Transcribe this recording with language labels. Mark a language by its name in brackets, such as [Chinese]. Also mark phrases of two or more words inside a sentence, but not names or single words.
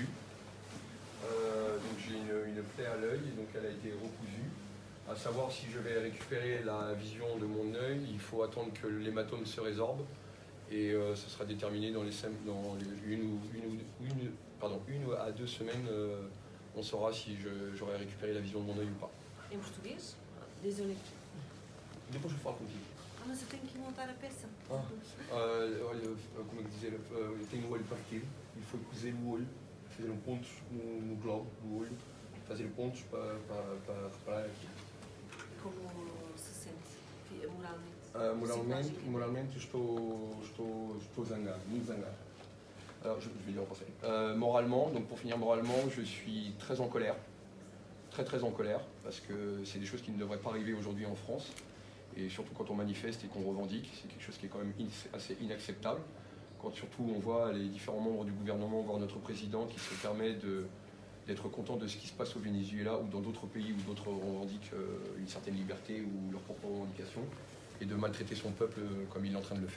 [French] Donc j'ai une plaie à l'œil, donc elle a été recousue. À savoir si je vais récupérer la vision de mon œil, il faut attendre que l'hématome se résorbe. Et ce sera déterminé dans une à 2 semaines, on saura si j'aurai récupéré la vision de mon œil ou pas. [Portuguese] Em português? Désolé. Depois eu falo contigo. Ah, mas eu tenho que montar a peça. Olha, como é que dizer, eu tenho o olho partido e foi cozer o olho, fazer pontos no globo do olho, fazer pontos para reparar aqui. Como se sente moralmente? Moralmente estou zangado, muito zangado. [French] Alors, je vais dire en français. Moralement, donc pour finir moralement, je suis très en colère. Très en colère, parce que c'est des choses qui ne devraient pas arriver aujourd'hui en France. Et surtout quand on manifeste et qu'on revendique, c'est quelque chose qui est quand même assez inacceptable. Quand surtout on voit les différents membres du gouvernement, voire notre président qui se permet d'être content de ce qui se passe au Venezuela ou dans d'autres pays où d'autres revendiquent une certaine liberté ou leur propre revendication, et de maltraiter son peuple comme il est en train de le faire.